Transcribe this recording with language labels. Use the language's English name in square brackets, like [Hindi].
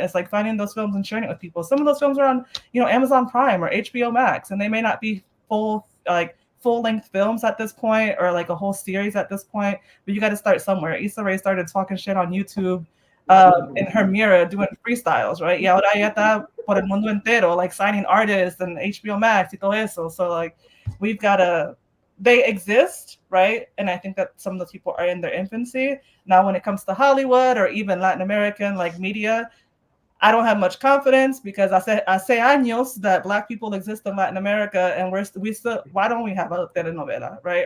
[English] It's like finding those films and sharing it with people. Some of those films are on, you know, Amazon Prime or HBO Max, and they may not be full length films at this point or like a whole series at this point, but you got to start somewhere. Issa Rae started talking shit on YouTube in her mirror doing freestyles, right? [Spanish] Y ahora ella está por el mundo entero, like signing artists and HBO Max y todo eso. [English] So like we've got to, they exist, right? And I think that some of those people are in their infancy. Now, when it comes to Hollywood or even Latin American like media, I don't have much confidence because I say años that Black people exist in Latin America, and we still, why don't we have a telenovela, right?